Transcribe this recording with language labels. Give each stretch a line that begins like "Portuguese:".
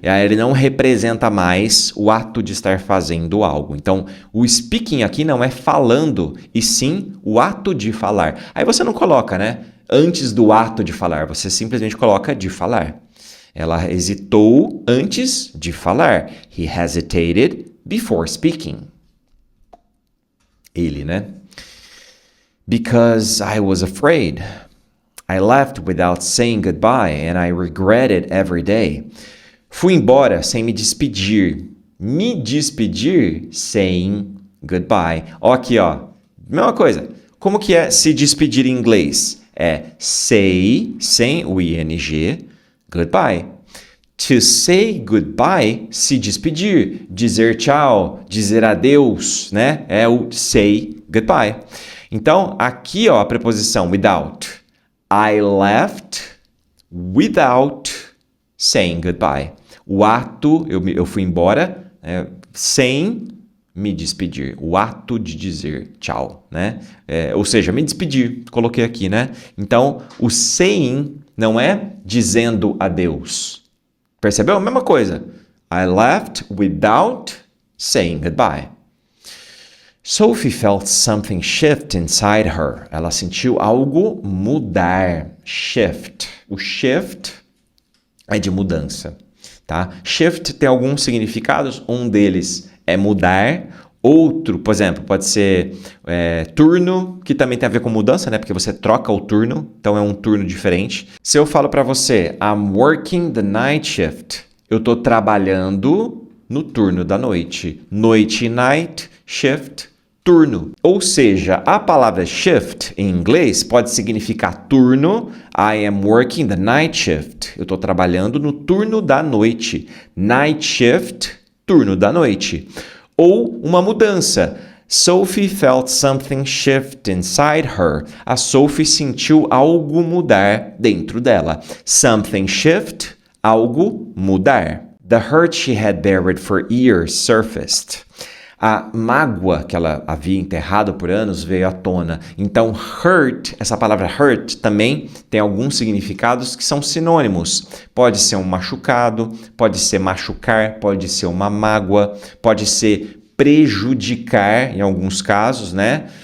Portuguese: Ele não representa mais o ato de estar fazendo algo. Então, o speaking aqui não é falando, e sim o ato de falar. Aí você não coloca, né? Antes do ato de falar, você simplesmente coloca de falar. Ela hesitou antes de falar.
English: He hesitated before speaking.
Portuguese: Ele, né?
English: Because I was afraid. I left without saying goodbye and I regret it every day.
Portuguese: Fui embora sem me despedir. Me despedir
English: saying goodbye.
Portuguese: Ó aqui, ó. Mesma coisa. Como que é se despedir em inglês? É say, sem o ing, goodbye.
English: To say goodbye,
Portuguese: se despedir, dizer tchau, dizer adeus, né? É o
English: say goodbye.
Portuguese: Então, aqui, ó, a preposição without.
English: I left without saying goodbye.
Portuguese: O ato, eu fui embora sem me despedir. O ato de dizer tchau, né? Ou seja, me despedir. Coloquei aqui, né? Então, o saying não é dizendo adeus. Percebeu? A mesma coisa.
English: I left without saying goodbye. Sophie felt something shift inside her.
Portuguese: Ela sentiu algo mudar.
English: Shift.
Portuguese: O shift é de mudança, tá? Shift tem alguns significados. Um deles é mudar. Outro, por exemplo, pode ser turno, que também tem a ver com mudança, né? Porque você troca o turno, então é um turno diferente. Se eu falo para você,
English: I'm working the night shift.
Portuguese: Eu estou trabalhando no turno da noite. Noite, night, shift, turno. Ou seja, a palavra shift em inglês pode significar turno.
English: I am working the night shift.
Portuguese: Eu estou trabalhando no turno da noite. Night shift, turno da noite. Ou uma mudança.
English: Sophie felt something shift inside her.
Portuguese: A Sophie sentiu algo mudar dentro dela.
English: Something shift,
Portuguese: algo mudar.
English: The hurt she had buried for years surfaced.
Portuguese: A mágoa que ela havia enterrado por anos veio à tona. Então, hurt, essa palavra hurt também tem alguns significados que são sinônimos. Pode ser um machucado, pode ser machucar, pode ser uma mágoa, pode ser prejudicar em alguns casos, né?